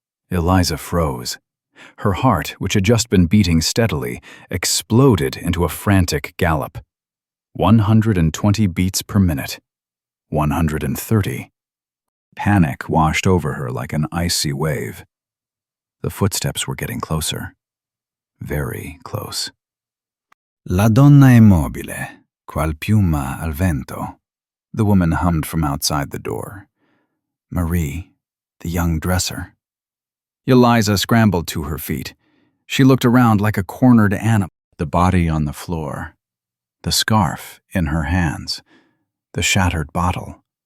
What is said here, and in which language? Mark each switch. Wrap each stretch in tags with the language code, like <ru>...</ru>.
<en>Eliza froze. Her heart, which had just been beating steadily, exploded into a frantic gallop. 120 beats per minute. 130. Panic washed over her like an icy wave. The footsteps were getting closer. Very close.</en> <it>La donna è mobile, qual piuma al vento.</it> <en>The woman hummed from outside the door. Marie, the young dresser. Eliza scrambled to her feet. She looked around like a cornered animal, the body on the floor. the scarf in her hands, the shattered bottle.</en>